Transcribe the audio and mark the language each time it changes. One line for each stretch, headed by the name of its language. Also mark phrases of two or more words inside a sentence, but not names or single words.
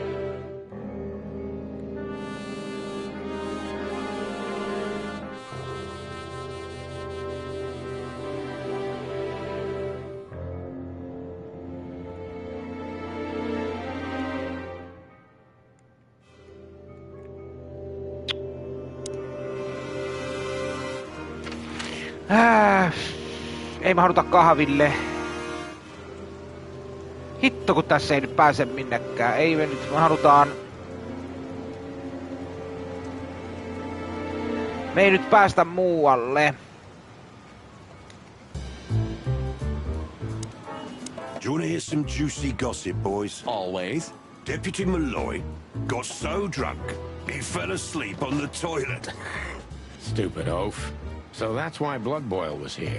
Finnish: Ei me haluta kahville. Hitto kun tässä ei nyt pääse minnekään. Ei me nyt, me halutaan... Me ei nyt päästä muualle.
English: Do you want to hear some juicy gossip, boys? Always. Deputy Malloy got so drunk, he fell asleep on the toilet. Stupid oaf. So that's why Blood Boil was here.